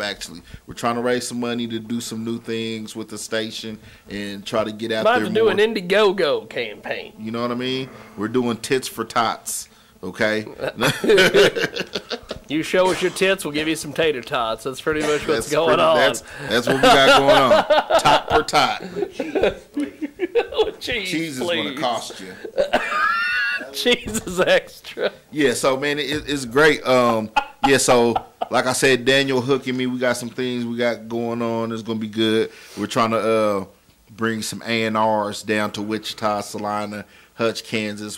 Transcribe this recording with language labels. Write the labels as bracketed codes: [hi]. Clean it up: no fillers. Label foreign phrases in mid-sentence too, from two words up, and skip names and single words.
[en] Actually, we're trying to raise some money to do some new things with the station and try to get out there more. About to do an Indiegogo campaign. You know what I mean? We're doing tits for tots. Okay. You show us your tits, we'll give you some tater tots. That's pretty much what's going on. That's what we got going on. Tot per tot. Cheese, is going to cost you. Cheese is extra. Yeah, so man, it's great. Yeah, so like I said, Daniel hooking me. We got some things we got going on. It's gonna be good. We're trying to bring some A&Rs down to Wichita, Salina, Hutch, Kansas.